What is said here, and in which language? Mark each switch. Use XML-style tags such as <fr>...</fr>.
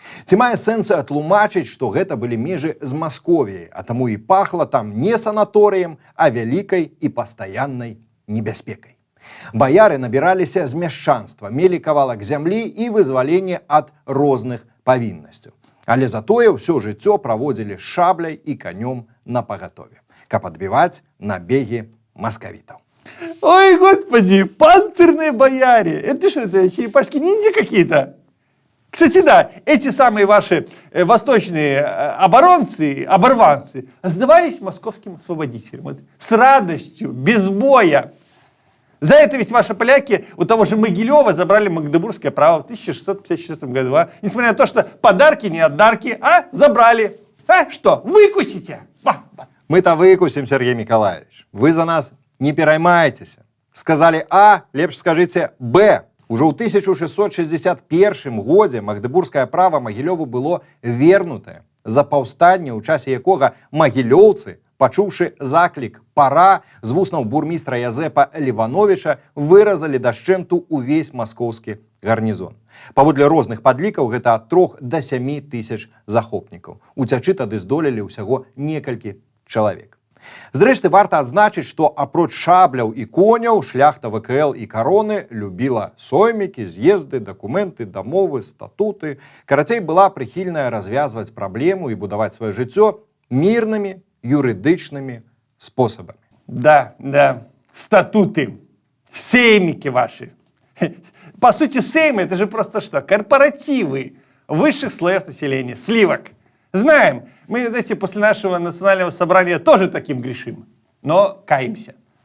<be>Ці мае сэнс тлумачыць, што гэта былі межы з Масковіяй, а таму і пахла там не санаторыем, а вялікай і пастаяннай небяспекай. Баяры набіраліся з мяшчанства, мелі кавалак зямлі і вызваленне ад розных павіннасцяў. Але затое ўсё жыццё праводзілі з шабляй і канём на пагатове, каб адбіваць набегі маскавітаў.</be> <ru>Ой, господи, панцирные бояре! Это что, это черепашки-ниндзя какие-то? Кстати, да, эти самые ваши восточные оборванцы сдавались московским освободителям. Вот, с радостью, без боя. За это ведь ваши поляки у того же Могилева забрали Магдебургское право в 1654 году. А? Несмотря на то, что подарки не отдарки, а забрали. А что, выкусите? Мы-то выкусим, Сергей Николаевич. Вы за нас не пераймаетесь. Сказали А, лепш скажите Б.</ru> <be>Уже ў 1661 годзе Магдебургскае права Магілёву было вернутае за паўстанне, у часе якога магілёўцы, пачуўшы заклік «пара» з вуснаў бурмістра Язэпа Лівановіча, выразалі дашчэнту увесь маскоўскі гарнізон. Паводле розных падлікаў гэта ад 3 до 7 тысяч захопнікаў. Уцячы тады здолелі ўсяго некалькі чалавек. Зрэшты, варта адзначыць, што апроч шабляў і коняў, шляхта ВКЛ і кароны любіла соймікі, з'езды, дакументы, дамовы, статуты. Карацей, была прыхільная развязваць праблему і будаваць сваё жыццё мірнымі</be> <ru>юридичными способами. Да, статуты, сеймики ваши. По сути, сеймы — это же просто что? Корпоративы высших слоев населения, сливок. Знаем, мы, знаете, после нашего национального собрания тоже таким грешим, но каемся.</ru>